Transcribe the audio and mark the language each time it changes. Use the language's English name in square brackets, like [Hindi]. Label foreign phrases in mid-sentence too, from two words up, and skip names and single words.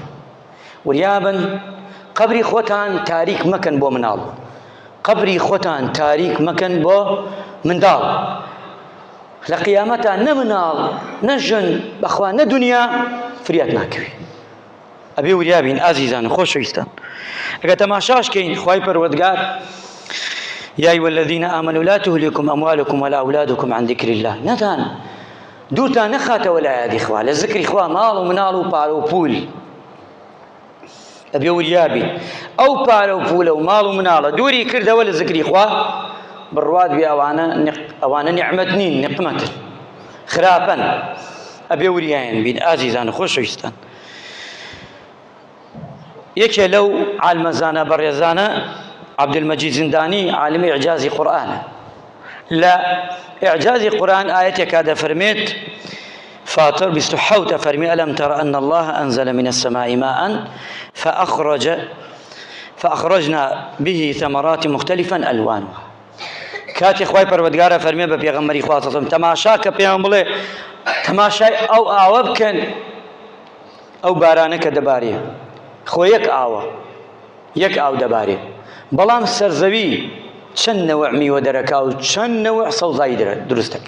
[Central Kurdish] وریابن قبری خۆتان تاریک مەکەن بۆ مناڵ، قبری خۆتان تاریک مەکەن بۆ منداڵ. لە قیامەتە نە مناڵ نە ژن بەخوا نە دنیا فریات ناکەوێ. ئەبێ وریابین ئازیزان و خۆشەویستان. ئەگە تەماشاشکەین خوای پەروەردگار [Arabic] یا أيها الذين آمنوا لا تهلكم أموالكم ولا أولادكم عن ذكر الله، [Central Kurdish] نەدان دوورتان نەخاتەوە لە یادی خوا، لە ذکری خوا ماڵ و مناڵ و پارە و پول. ئەبێ وریابین ئەو پارە و پولە و ماڵ و مناڵە دووری کردەوە لە ذکری خوا، بڕوات بێ ئەوانە نیعمەت نین، نقمەتن، خراپەن. ئەبێ وریایان بین ئازیزان و خۆشەویستان. یەکێ لەو عالمەزانە بەڕێزانە عەبدولمەجید زیندانی عالمی ئیعجازی قورئانە. لە ئیعجازی قورئان ئاەتێکا دەفەرمێت فاتر 27 فەرمی [Arabic] ئەلەم تەڕ ئەن الله ئەنزەلە من السەماء ماء فأخرجنا به ثمرات مختلفا ألوانها. [Central Kurdish] کاتی خوای پەروەردگارە فەرمێ بە پێغەمبەری خوا سەڵەم تەماشا کە پێیان بڵێ تەماشای ئەو ئاوە بکەن، ئەو بارانە کە دەبارێ خۆ یەک ئاو دەبارێ، بەڵام سەرزەوی چەند نەوع میوە دەرەکا و چەند نەوع سەوزایی دروست دەکە.